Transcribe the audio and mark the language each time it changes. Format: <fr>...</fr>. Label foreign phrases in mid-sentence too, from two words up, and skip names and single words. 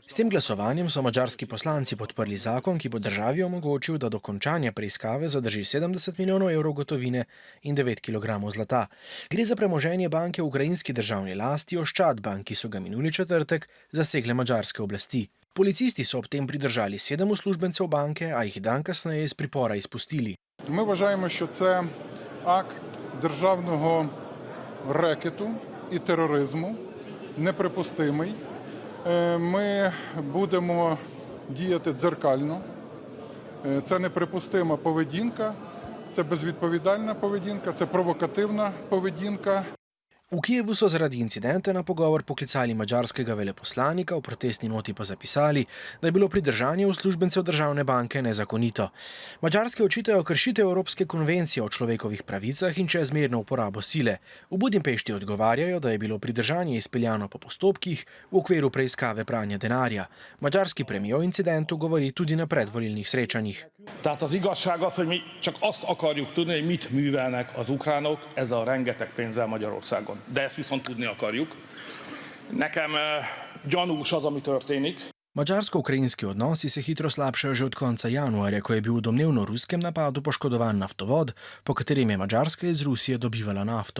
<sl>S tem glasovanjem so madžarski poslanci podprli zakon, ki bo državi omogočil, da do končanja preiskave zadrži 70 milijonov evrov gotovine in 9 kilogramov zlata. Gre za premoženje banke v ukrajinski državni lasti Oščadbank, ki so ga minuli četrtek zasegle madžarske oblasti. Policisti so ob tem pridržali 7 uslužbencev banke, a jih dan kasneje iz pripora izpustili.</sl> <uk>Ми вважаємо, що це акт державного рекету і тероризму, неприпустимий. Ми будемо діяти дзеркально. Це неприпустима поведінка, це безвідповідальна поведінка, це провокативна поведінка.</uk> <sl>V Kijevu so zaradi incidenta na pogovor poklicali madžarskega veleposlanika, v protestni noti pa zapisali, da je bilo pridržanje uslužbencev državne banke nezakonito. Madžarske očitajo kršitev Evropske konvencije o človekovih pravicah in čezmerno uporabo sile. V Budimpešti odgovarjajo, da je bilo pridržanje izpeljano po postopkih v okviru preiskave pranja denarja. Madžarski premijer o incidentu govori tudi na predvolilnih srečanjih.</sl> <hu>Tehát az igazság az, hogy mi csak azt akarjuk tudni, hogy mit művelnek az ukránok ezzel a rengeteg pénzzel Magyarországon. De ezt viszont tudni akarjuk. Nekem gyanús az, ami történik.</hu> <sl>Madžarsko-ukrajinski odnosi se hitro slabšajo že od konca januarja, ko je bil v domnevno ruskem napadu poškodovan naftovod, po katerem je Madžarska iz Rusije dobivala nafto.</sl>